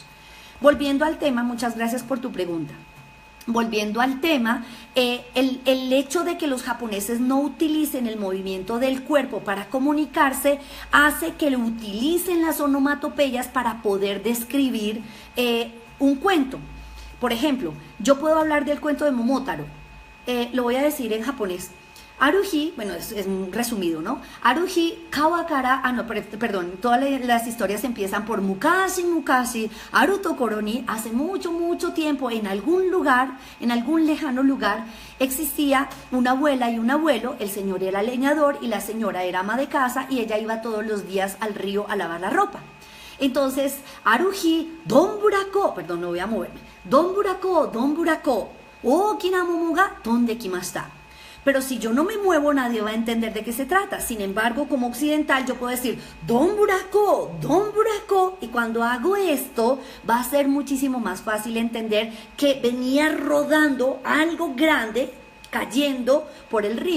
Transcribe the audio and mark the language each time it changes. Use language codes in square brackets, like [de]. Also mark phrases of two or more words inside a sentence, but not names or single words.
[es] Volviendo al tema, muchas gracias por tu pregunta. Volviendo al tema, el hecho de que los japoneses no utilicen el movimiento del cuerpo para comunicarse hace que utilicen las onomatopeyas para poder describir un cuento. Por ejemplo, yo puedo hablar del cuento de Momotaro. Lo voy a decir en japonés. Aruhi, bueno, es resumido, ¿no? [ja] ある日、川から, [es] perdón, todas las historias empiezan por [ja] 昔、昔、ある所に, [es] hace mucho, mucho tiempo, en algún lugar, en algún lejano lugar, existía una abuela y un abuelo. El señor era leñador y la señora era ama de casa, y ella iba todos los días al río a lavar la ropa. Entonces, [ja] ある日、どんぶらこ, [es] perdón, no voy a moverme, donburako, [ja] 大きな桃が飛んで来ました. [es] Pero si yo no me muevo, nadie va a entender de qué se trata. Sin embargo, como occidental, yo puedo decir donburako, y cuando hago esto, va a ser muchísimo más fácil entender que venía rodando algo grande, cayendo por el río.